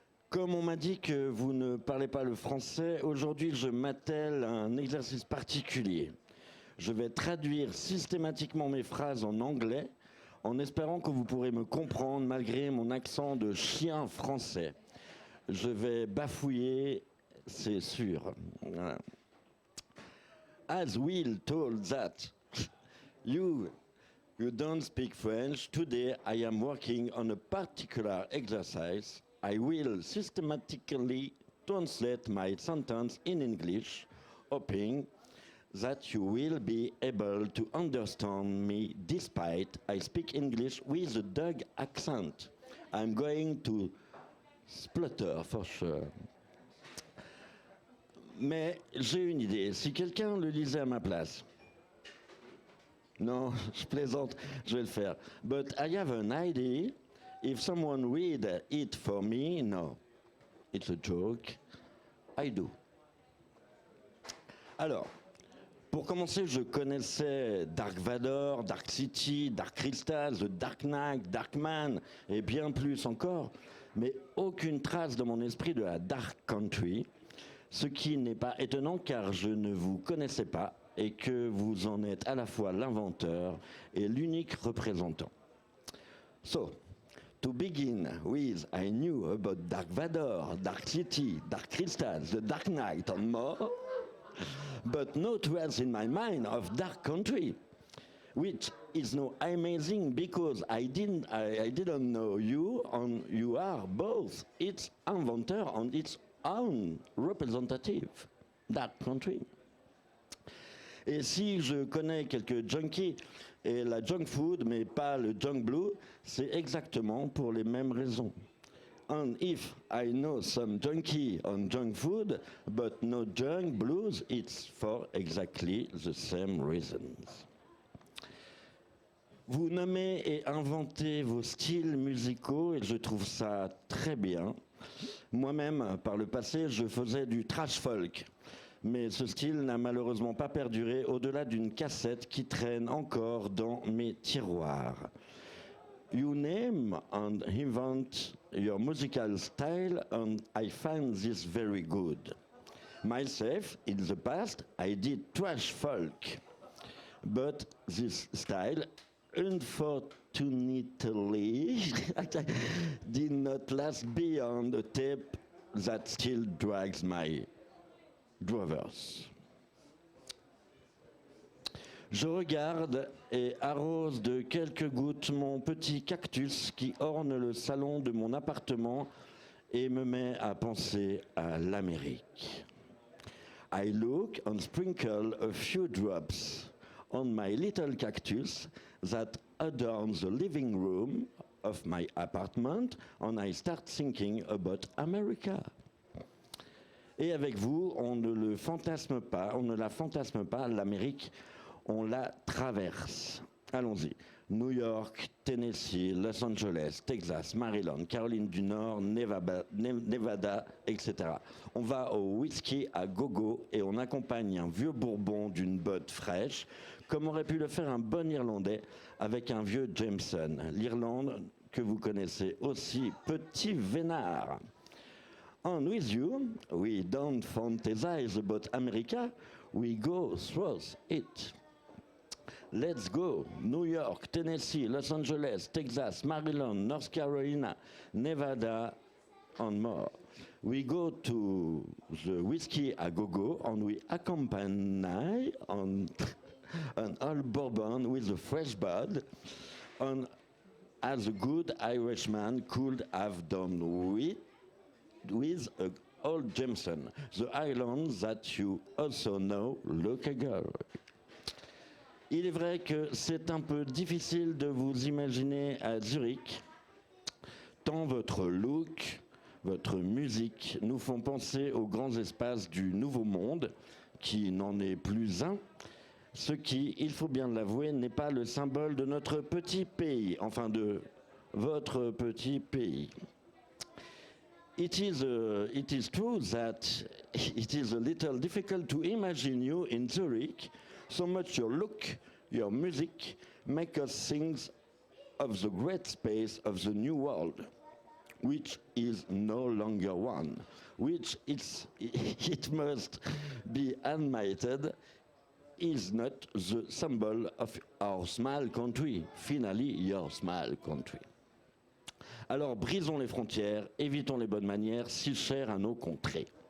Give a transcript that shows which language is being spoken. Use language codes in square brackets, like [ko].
[fr] Comme on m'a dit que vous ne parlez pas le français, aujourd'hui je m'attelle à un exercice particulier. Je vais traduire systématiquement mes phrases en anglais en espérant que vous pourrez me comprendre malgré mon accent de chien français. Je vais bafouiller, c'est sûr. Voilà. [en] As Will told that you you don't speak French, today I am working on a particular exercise. I will systematically translate my sentence in English, hoping that you will be able to understand me despite I speak English with a Dutch accent. I'm going to splutter for sure. [fr] Mais j'ai une idée. Si quelqu'un le lisait à ma place. Non, je plaisante, je vais le faire. [en] But I have an idea. If someone read it for me, no. It's a joke. I do. [fr] Alors, pour commencer, je connaissais Dark Vador, Dark City, Dark Crystal, The Dark Knight, Darkman et bien plus encore, mais aucune trace dans mon esprit de la Dark Country, ce qui n'est pas étonnant car je ne vous connaissais pas et que vous en êtes à la fois l'inventeur et l'unique représentant. [en] So, to begin with, I knew about Dark Vador, Dark City, Dark Crystal, The Dark Knight and more, but no trace in my mind of Dark Country, which is no amazing because I didn't know you, and you are both its inventor and its own representative, Dark Country. [fr] Et si je connais quelques junkies et la junk food, mais pas le junk blue, c'est exactement pour les mêmes raisons. [en] And if I know some junkie on junk food, but no junk blues, it's for exactly the same reasons. [fr] Vous nommez et inventez vos styles musicaux et je trouve ça très bien. Moi-même, par le passé, je faisais du trash folk. Mais ce style n'a malheureusement pas perduré au-delà d'une cassette qui traîne encore dans mes tiroirs. [en] You name and invent your musical style and I find this very good. Myself, in the past, I did trash folk. But this style, unfortunately, did not last beyond a tape that still drags my drovers. [fr] Je regarde et arrose de quelques gouttes mon petit cactus qui orne le salon de mon appartement et me met à penser à l'Amérique. [en] I look and sprinkle a few drops on my little cactus that adorns the living room of my apartment and I start thinking about America. [fr] Et avec vous, on ne la fantasme pas, l'Amérique, on la traverse. Allons-y. New York, Tennessee, Los Angeles, Texas, Maryland, Caroline du Nord, Nevada, etc. On va au whisky à gogo et on accompagne un vieux bourbon d'une botte fraîche, comme aurait pu le faire un bon Irlandais avec un vieux Jameson. L'Irlande que vous connaissez aussi, petit vénard. [en] And with you, we don't fantasize about America, we go through it. Let's go. New York, Tennessee, Los Angeles, Texas, Maryland, North Carolina, Nevada, and more. We go to the whiskey a go-go and we accompany on an old bourbon with a fresh bud, and as a good Irishman could have done with a old Jameson, the island that you also know, look ago. [fr] Il est vrai que c'est un peu difficile de vous imaginer à Zurich, tant votre look, votre musique nous font penser aux grands espaces du Nouveau Monde, qui n'en est plus un, ce qui, il faut bien l'avouer, n'est pas le symbole de notre petit pays, enfin de votre petit pays. [en] It is true that it is a little difficult to imagine you in Zurich, so much your look, Your music makes us sing of the great space of the new world, which is no longer one, which it must be admitted is not the symbol of our small country, finally your small country. [fr] Alors brisons les frontières, évitons les bonnes manières si chères à nos contrées.